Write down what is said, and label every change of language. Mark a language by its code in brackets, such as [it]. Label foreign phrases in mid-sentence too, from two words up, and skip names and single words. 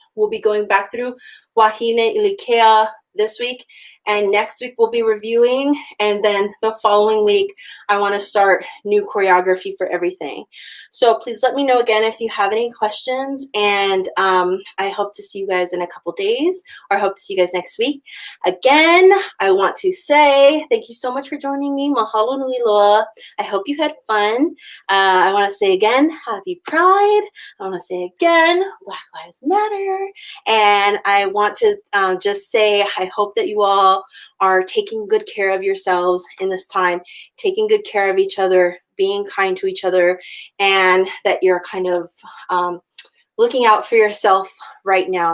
[en] We'll be going back through Wahine Ilikea this week, and next week we'll be reviewing, and then the following week I want to start new choreography for everything. So please let me know again if you have any questions, and I hope to see you guys in a couple days, or I hope to see you guys next week. Again, I want to say thank you so much for joining me. [haw] Mahalo nui loa. [en] I hope you had fun. I want to say again, happy Pride. I want to say again, Black Lives Matter. And I want to just say, I hope that you all are taking good care of yourselves in this time, taking good care of each other, being kind to each other, and that you're kind of looking out for yourself right now.